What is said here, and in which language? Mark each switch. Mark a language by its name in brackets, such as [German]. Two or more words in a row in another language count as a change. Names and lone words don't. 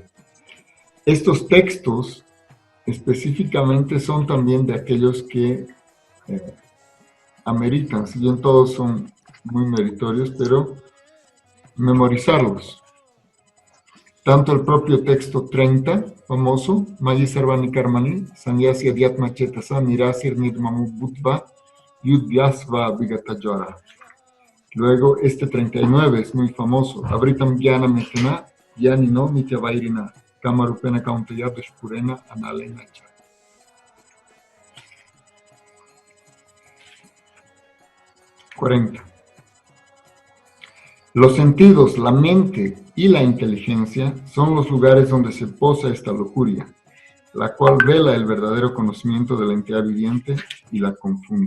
[Spanish] Estos textos específicamente son también de aquellos que ameritan, si bien todos son muy meritorios, pero memorizarlos. Tanto el propio texto 30, famoso, [Sanskrit] Mayi Sarvani Karmani, Sanyasya Dhyatma Chetasa, Mirasir Nidmamu Bhutva, Yudhyasva Vigatajara. [Spanish] Luego, este 39 es muy famoso, [Sanskrit] Abritam Gyana Metena, Yanino Mityavairina, Kamarupena Kauntaya Deshpurena Analena Cha. [Spanish] Los sentidos, la mente y la inteligencia son los lugares donde se posa esta lujuria, la cual vela el verdadero conocimiento de la entidad viviente y la confunde.